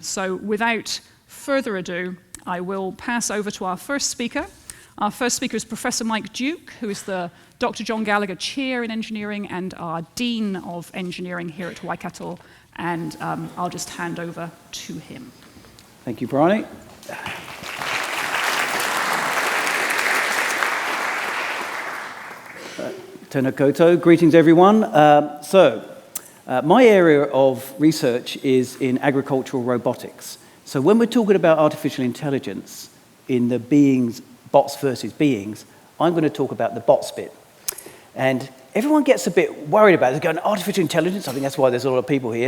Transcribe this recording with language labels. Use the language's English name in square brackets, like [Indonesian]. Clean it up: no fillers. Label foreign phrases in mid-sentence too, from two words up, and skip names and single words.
[English] So without further ado, I will pass over to our first speaker. Our first speaker is Professor Mike Duke, who is the Dr. John Gallagher Chair in Engineering and our Dean of Engineering here at Waikato, and I'll just hand over to him. Thank you, [Māori] Bryony. Tēnā koutou, [English] greetings everyone. My area of research is in agricultural robotics. So when we're talking about artificial intelligence in the bots versus beings, I'm going to talk about the bots bit. And everyone gets a bit worried about it. They're going, artificial intelligence, I think that's why there's a lot of people here.